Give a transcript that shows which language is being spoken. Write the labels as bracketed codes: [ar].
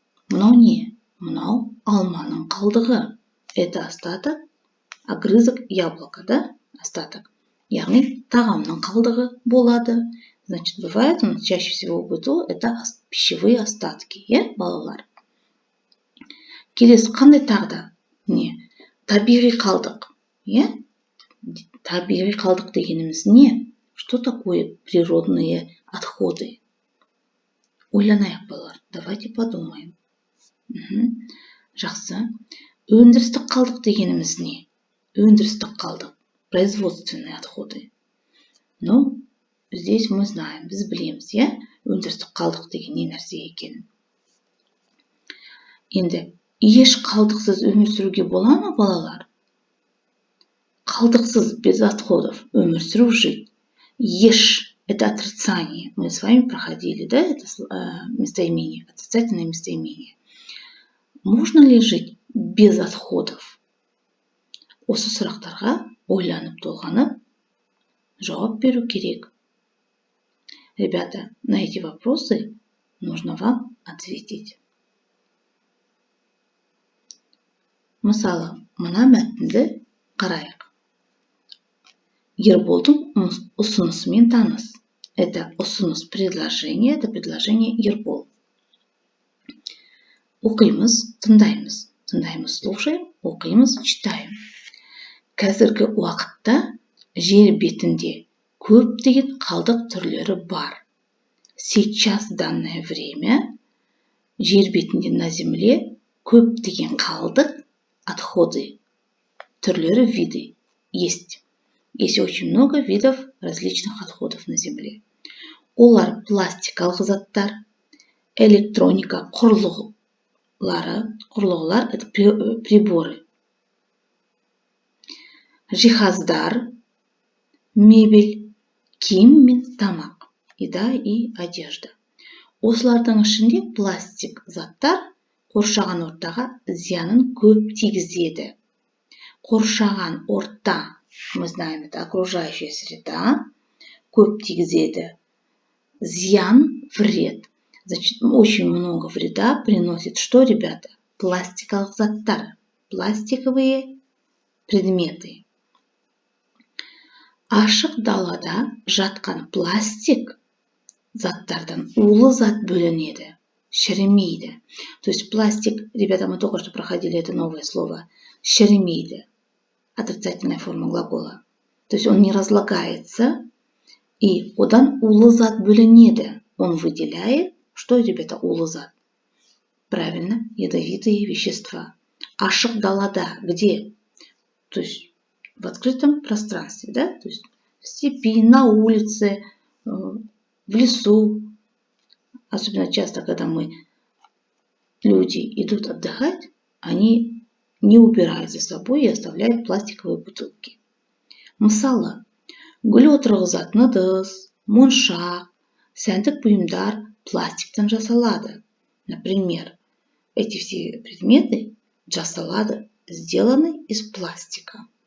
[kk] Мынау не? Мынау алманың қалдығы. [ru] Это остаток, огрызок яблока, да? Остаток. [kk] Яғни тағамның қалдығы болады. [ru] Значит, бывает, чаще всего в быту, это пищевые остатки, балалар? [kk] Келесі, қандай тағда? Не? Табиғи қалдық. Табиғи қалдық дегеніміз не? [ru] Что такое природные отходы? [kk] Ойланайық, балалар. [ru] Давайте подумаем. [kk] Жақсы. Өндірістік қалдық дегеніміз не? Өндірістік қалдық. [ru] Производственные отходы. Ну, здесь мы знаем, [kk] біз білеміз, өндірістік қалдық деген не нәрсе екенін. Енді, еш қалдықсыз өмір сүруге бола ма, балалар? Қалдықсыз, [ru] без отходов, [kk] өмір сүру, жить. [ru] Еш – это отрицание. Мы с вами проходили, да, это местоимение, отрицательное местоимение. Можно ли жить без отходов? [kk] Осы сұрақтарға ойланып толғанып жауап беру керек. [ru] Ребята, на эти вопросы нужно вам ответить. [kk] Мысалы, мына мәтінді қарайық. Ерболдың ұсынысымен таныс. [ru] Это ұсыныс предложение, это предложение Ербол. [kk] Оқимыз, тыңдаймыз. Тыңдаймыз, слушаем, оқимыз, читаем. Қазіргі уақытта жер бетінде көптеген қалдық түрлері бар. [ru] Сейчас, в данное время, [kk] жер бетінде [ru] на земле [kk] көптеген қалдық, [ru] отходы, түрлері, виды есть. Есть очень много видов различных отходов на земле. [kk] Олар пластикалық заттар, электроника, құрылғы [ru] құрылғылар, это приборы. [kk] Жиһаздар, мебель, киім мен тамақ, [ru] еда и одежда. [kk] Осылардың ішінде пластик заттар қоршаған ортаға зиянын көп тигізеді. Қоршаған орта, [ru] мы знаем, это окружающая среда, [kk] көп тигізеді. Зиян, вред. [ru] Значит, очень много вреда приносит что, ребята? Пластиковых заттар, пластиковые предметы. [kk] Ашық далада жатқан пластик заттардан улы зат бөлінеді, шірімейді. [ru] То есть пластик, ребята, мы только что проходили это новое слово, шірімейді, отрицательная форма глагола. То есть он не разлагается, и [kk] одан улы зат бөлінеді. [ru] Он выделяет, что, ребята, [kk] улы зат? [ru] Правильно, ядовитые вещества. [kk] Ашық далада, [ru] где? То есть в открытом пространстве, да? То есть в степи, на улице, в лесу. Особенно часто, когда люди идут отдыхать, они не убирают за собой и оставляют пластиковые бутылки. [kk] Мысалы, гүл отырғызатын ыдыс, моншақ, сәндік бұйымдар пластиктен жасалады. [ru] Например, эти все предметы сделаны из пластика.